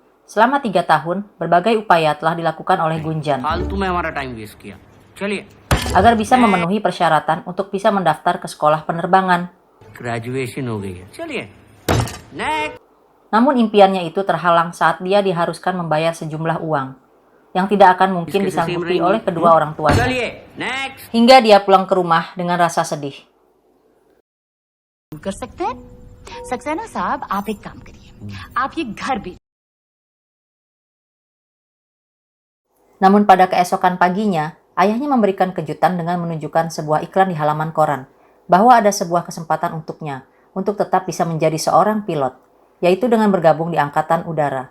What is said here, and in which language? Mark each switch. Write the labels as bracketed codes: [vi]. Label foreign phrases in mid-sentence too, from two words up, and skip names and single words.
[id] Selama 3 tahun, berbagai upaya telah dilakukan oleh Gunjan agar bisa memenuhi persyaratan untuk bisa mendaftar ke sekolah penerbangan. Namun impiannya itu terhalang saat dia diharuskan membayar sejumlah uang yang tidak akan mungkin disanggupi oleh kedua orang tuanya. Hingga dia pulang ke rumah dengan rasa sedih. [hi] सक्सेना साहब आप एक काम करिए आप ये घर भी. [id] Namun pada keesokan paginya, ayahnya memberikan kejutan dengan menunjukkan sebuah iklan di halaman koran bahwa ada sebuah kesempatan untuknya untuk tetap bisa menjadi seorang pilot, yaitu dengan bergabung di Angkatan Udara.